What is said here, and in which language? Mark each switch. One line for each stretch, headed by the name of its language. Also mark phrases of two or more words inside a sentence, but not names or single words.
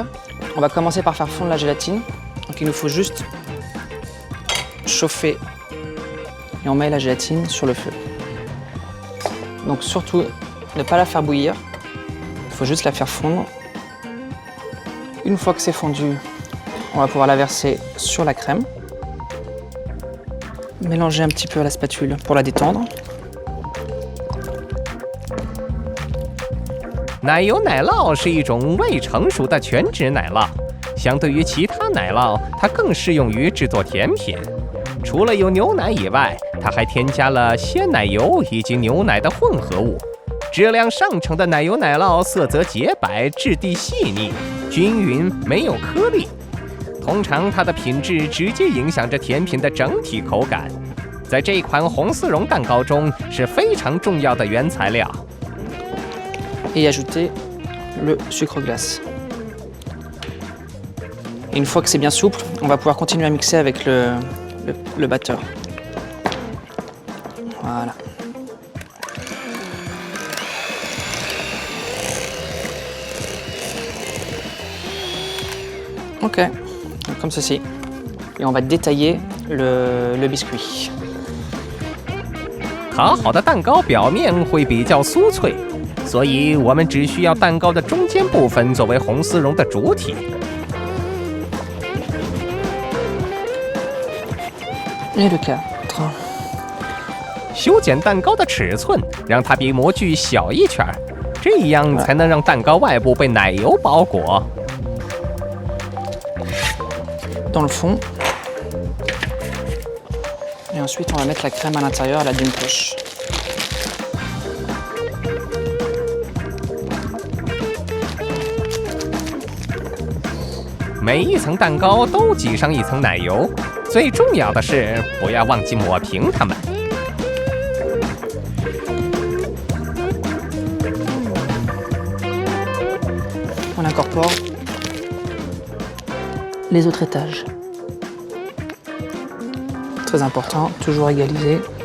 French: On va commencer par faire fondre la gélatine. Donc il nous faut juste chauffer et on met la gélatine sur le feu. Donc surtout ne pas la faire bouillir. Il faut juste la faire fondre. Une fois que c'est fondu, on va pouvoir la verser sur la crème. Mélanger un petit peu à la spatule pour la détendre.
Chinese: 奶油奶酪是一种未成熟的全脂奶酪，相对于其他奶酪，它更适用于制作甜品。除了有牛奶以外，它还添加了鲜奶油以及牛奶的混合物。质量上乘的奶油奶酪色泽洁白，质地细腻、均匀，没有颗粒。通常它的品质直接影响着甜品的整体口感，在这款红丝绒蛋糕中是非常重要的原材料。
French: Et ajouter le sucre glace. Et une fois que c'est bien souple, on va pouvoir continuer à mixer avec le batteur. Voilà. Ok, comme ceci. Et on va détailler le biscuit.
Chinese: 烤好的蛋糕表面会比较酥脆。所以我们只需要蛋糕的中间部分作为红丝绒的主体。修剪蛋糕的尺寸，让它比模具小一圈，这样才能让蛋糕外部被奶油包裹。
French: Dans le fond. Et ensuite, on va mettre la crème à l'intérieur à la d'une poche.
Chinese: 每一层蛋糕都挤上一层奶油，最重要的是不要忘记抹平它们。
French: On incorpore les autres étages. Très important, toujours égaliser.